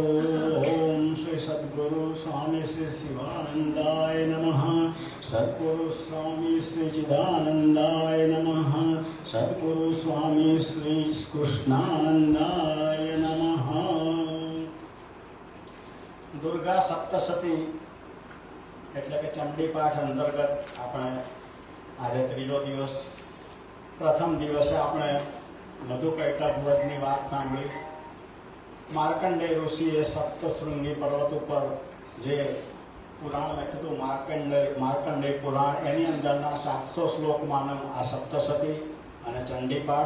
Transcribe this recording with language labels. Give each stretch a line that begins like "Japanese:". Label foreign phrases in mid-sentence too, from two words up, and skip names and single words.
Sanskrit: ॐ श्री सद्गुरु स्वामी श्री शिवानंदाय नमः। सद्गुरु स्वामी श्री चिदानंदाय नमः। सद्गुरु स्वामी श्री कृष्णानंदाय नमः।
Gujarati: दुर्गा सप्तशती એટલે કે ચંડી પાઠ અંતર્ગત આપણે આજે ત્રીજો દિવસ પ્રથમ દિવસે આપણે મધુકૈટભ વ્રતની વાત સાંભળી। માર્કંડેય ઋષિએ સપ્તશૃંગી પર્વત ઉપર જે પુરાણ લખ્યું હતું માર્કંડેય પુરાણ એની અંદરના 700 શ્લોકમાંનું આ સપ્તશતી અને ચંડી પાઠ।